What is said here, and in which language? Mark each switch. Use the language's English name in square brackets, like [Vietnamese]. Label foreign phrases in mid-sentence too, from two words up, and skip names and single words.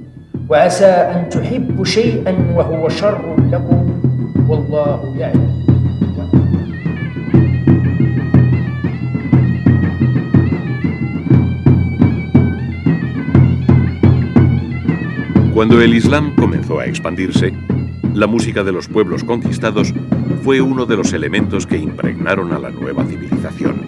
[Arabic] وعسى أن تحبوا شيئا وهو شر لكم والله يعلم. [Spanish] Cuando el Islam comenzó a expandirse, la música de los pueblos conquistados fue uno de los elementos que impregnaron a la nueva civilización.